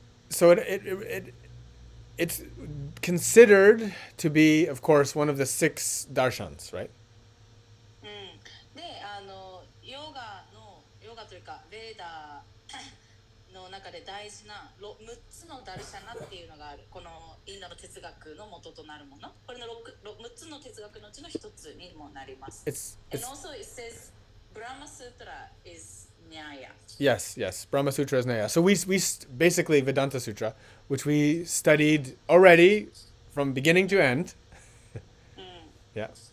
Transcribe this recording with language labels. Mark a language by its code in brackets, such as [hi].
[en] So it's considered to be, of course, one of the 6 darshans, right? [ja] で、ヨガというかベーダの中で大事な6つのダルシャナっていうのがある。このインドの哲学の元となるもの。これの6つの哲学のうちの1つにもなります。 [en] And also it says Brahma Sutra is Nyaya. Yes. Brahma Sutra is Nyaya. So we basically Vedanta Sutra, which we studied already from beginning to end. Yeah.